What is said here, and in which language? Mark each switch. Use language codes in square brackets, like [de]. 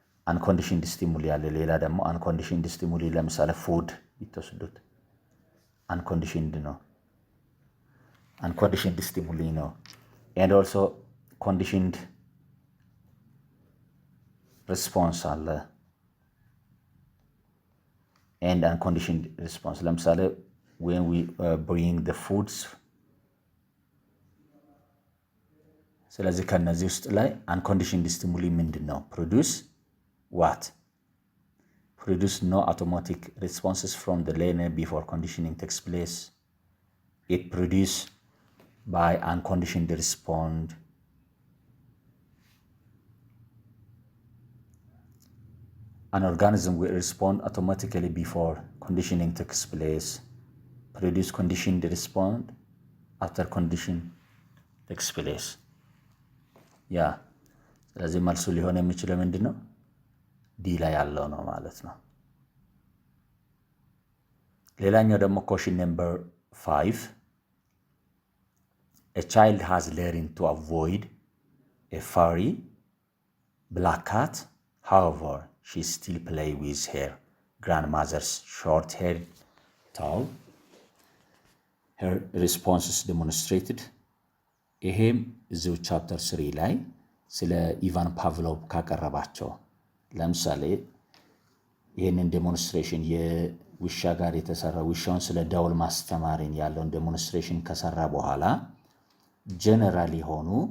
[am] አንኮንዲሽንድ ስቲሙሊ ያለ ሌላ ደግሞ አንኮንዲሽንድ ስቲሙሊ ለምሳሌ ፉድ ይተወስዱት አንኮንዲሽንድ ነው። አንኮንዲሽንድ ስቲሙሊ ነው። [en] and also conditioned response [am] አለ [en] and unconditioned response [am] ለምሳሌ [en] when we bring the foods [am] ስለዚህ ከነዚህ ውስጥ ላይ [en] unconditioned stimuli [am] ምንድነው? [en] produce what? produce no automatic responses from the learner before conditioning takes place. It produce by unconditioned respond. An organism will respond automatically before conditioning takes place. Produce conditioned respond after condition takes place. [am] ያ ስለዚህ መልሱ ሊሆን የሚችለው ምንድነው? ዲ ላይ ያለው ነው ማለት ነው። ሌላኛው ደግሞ ኮሽን ነምበር 5 [en] A child has learned to avoid a furry black cat. However, she still play with her grandmother's short-haired towel. Her responses demonstrated. [am] ይሄም እዚሁ ቻፕተር 3 ላይ ስለ ኢቫን ፓቭሎቭ ካቀረባቸው ለምሳሌ ይሄንን ዴሞንስትሬሽን የውሻ ጋር የተሰራ ውሻውን ስለ ዳውል ማስተማርን ያለውን ዴሞንስትሬሽን ከሰራ በኋላ ጀነራል የሆኑ